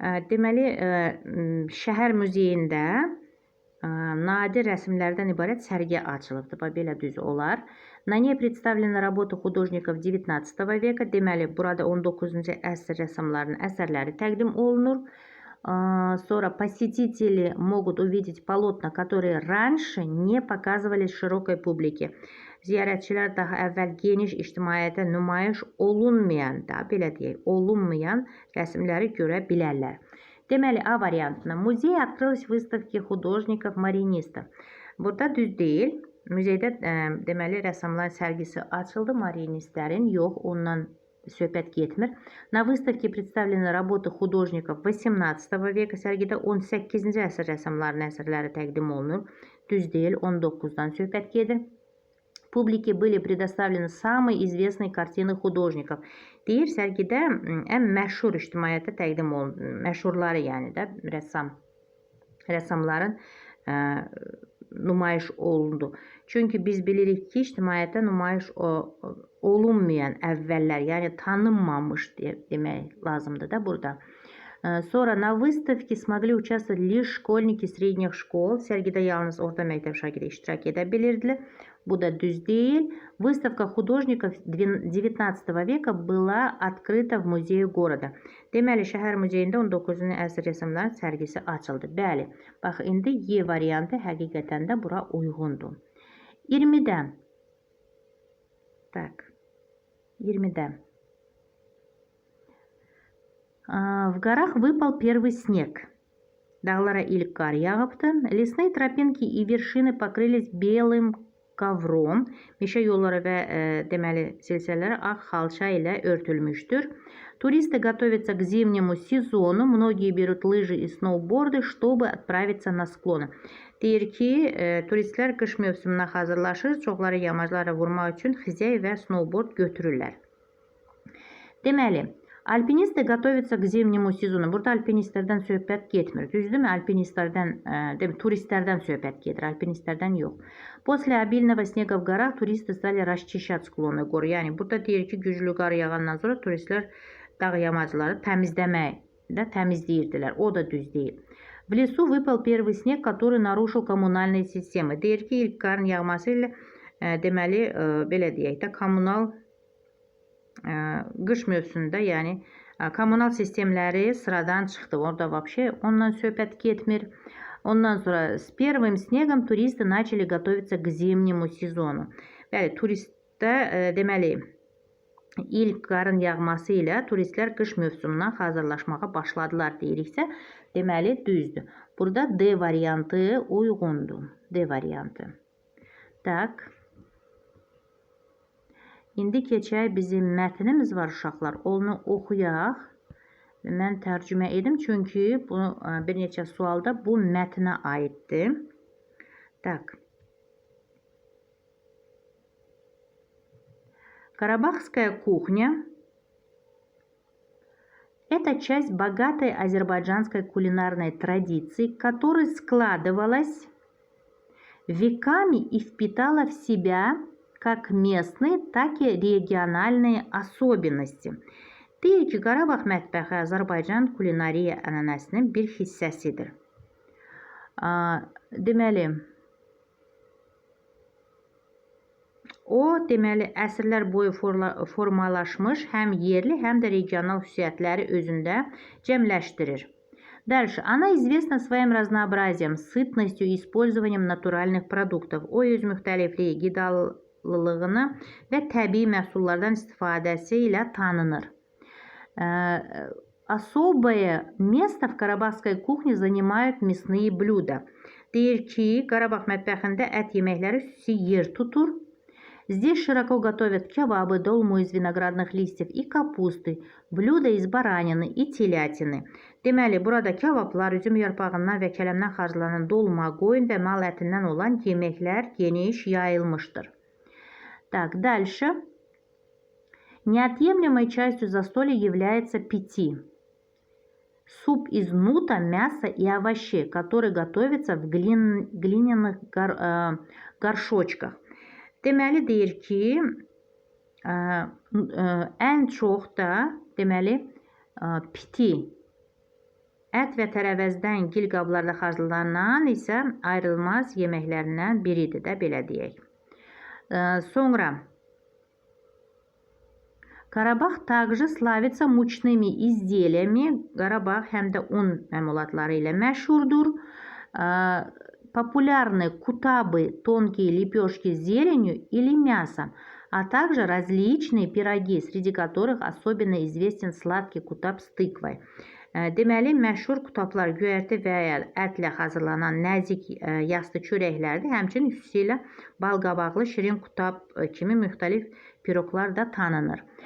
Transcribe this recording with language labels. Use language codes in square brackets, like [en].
[az] Deməli, şəhər muzeyində nadir rəsmlərdən ibarət sərgi açılıbdı. Belə düz olar. [ru] На ней представлены работы художников XIX века. [az] Deməli, burada 19-cu əsr rəssamlarının əsərləri təqdim olunur. Sonra [ru] посетители могут увидеть полотна, которые раньше не показывались широкой публике. [az] Ziyarətçilər daha əvvəl geniş ictimaiyyətə nümayiş olunmayan, belə deyək, olunmayan rəsmləri görə bilərlər. Deməli, A variantına muzey [ru] открылась выставки художников-маринистов. [az] Burada düz deyil. Muzeydə deməli rəssamların sərgisi açıldı, marinistlərin yox, ondan söhbət getmir. [ru] На выставке представлены работы художников XVIII века. [az] Sərgidə 18-ci əsr rəssamlarının əsərləri təqdim olunur. Düz deyil, 19-dan söhbət gedir. [ru] Publike были предоставлены самые известные картины художников. [az] Deyir, sərgidə ən məşhur ictimaiyyətə təqdim olunur. Məşhurları yəni də rəssamların nümayiş olundu. Çünki biz bilirik ki, ictimaiyyətə nümayiş olunmayan əvvəllər, yəni tanınmamış demək lazımdır da burada. Sonra [ru] на выставке смогли участвовать лишь школьники средних школ. [az] Sərgidə yalnız orta məktəb şagirdi iştirak edə bilirdilər. Bu da düz deyil. [ru] Выставка художников XIX века была открыта в музее города. [az] Deməli, şəhər muzeyində 19-cu əsr rəssamların sərgisi açıldı. Bəli, bax, indi Y variantı həqiqətən də bura uyğundur. 20-dən. [ru] Tak, [az] 20-dən. [ru] В горах выпал первый снег. [az] Dağlara ilk qar yağıbdı. [ru] Лесные тропинки и вершины покрылись белым ковром. [az] Meşə yolları və deməli silsilələri ağ xalça ilə örtülmüşdür. [ru] Туристы готовятся к зимнему сезону. Многие берут лыжи и сноуборды, чтобы отправиться на склоны. [az] Deyir ki, turistlər qış mövsümünə hazırlaşır. Çoxları yamaclara vurmaq üçün xizək və snowboard götürürlər. Deməli, alpinistlər [ru] готовятся к зимнему сезону. [az] Burada alpinistlərdən söhbət getmir. Düzdürmü? Turistlərdən söhbət gedir. Alpinistlərdən yox. [ru] После обильного снега в горах туристы стали расчищать склоны гор. [az] Yəni, burada deyir ki, güclü qar yağandan sonra turistlər dağ yamacları təmizləyirdilər. O da düz deyil. [ru] В лесу выпал первый снег, который нарушил коммунальные системы. [az] Deyir ki, ilk qarın yağması ilə deməli, belə deyək də, kommunal qış mövsümündə, yəni kommunal sistemləri sıradan çıxdı. Orada vəbşə ondan söhbət getmir. [ru] Ondan sonra с первым снегом туристы начали готовиться к зимнему сезону. [az] Bəli, turistdə deməli ilk qarın yağması ilə turistlər qış mövsümündən hazırlaşmağa başladılar deyiriksə, deməli düzdür. Burada D variantı uyğundur. D variantı. [ru] Tak. [az] İndi keçək bizim mətnimiz var uşaqlar. Onu oxuyaq. Mən tərcümə edim çünki bu bir neçə sualda bu mətnə aiddir. [ru] Так. Карабахская кухня – это часть богатой азербайджанской кулинарной традиции, которая складывалась веками и впитала в себя как местные, так и региональные особенности. [az] Deyir ki, Qarabağ mətbəxi Azərbaycan kulinariya ənənəsinin bir hissəsidir. Deməli, deməli, əsrlər boyu formalaşmış həm yerli, həm də regional xüsusiyyətləri özündə cəmləşdirir. [ru] Дальше. Она известна своим разнообразием, сытностью и использованием натуральных продуктов. [az] O öz müxtəlifliyi, qidalılığını və təbii məhsullardan istifadəsi ilə tanınır. [ru] Особое место в карабахской кухне занимают мясные блюда. [az] Deyir ki, Qarabağ mətbəxində ət yeməkləri xüsusi yer tutur. [ru] Здесь широко готовят кебабы, долму из виноградных листьев и капусты, блюда из баранины и телятины. [az] Deməli, burada kebablar, üzüm yarpağından və kələmdən hazırlanan dolma, qoyun və mal ətindən olan yeməklər geniş yayılmışdır. [ru] Так, дальше. Неотъемлемой частью застолья является пити. Суп из нута, мяса и овощей, который готовится в глиняных горшочках. [az] Deməli, deyir ki, ən çox da, deməli, piti, ət və tərəvəzdən gil qablarda hazırlanan isə ayrılmaz yeməklərindən biridir də, belə deyək. Sonra, [ru] Qarabağ также славится мучными изделиями. [az] Qarabağ həm də un məmulatları ilə məşhurdur. [ru] Популярны кутабы, тонкие лепешки с зеленью или мясом, а также различные пироги, среди которых особенно известен сладкий кутаб с тыквой. [az] Deməli, məşhur kutablar göyərti və ya ətlə hazırlanan nəzik yastı çörəklərdir. Həmçinin xüsusilə balqabaqlı şirin kutab kimi müxtəlif piroqlar da tanınır.